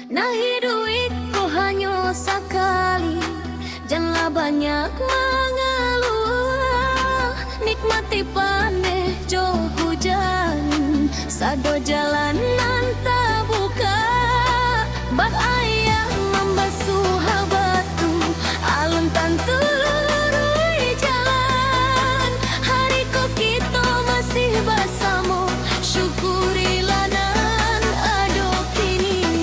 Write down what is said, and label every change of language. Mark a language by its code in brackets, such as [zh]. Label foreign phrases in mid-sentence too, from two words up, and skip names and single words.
[id] Nah hidupku hanya sekali, janganlah banyak mengeluh. [min] Nikmati paneh jo hujan, sado jalanan tak buka. Bak ayah membasuh batu, alun tantu lurui jalan. [id] Hari ko kita masih bersama, syukurilah [min] nan ado kini.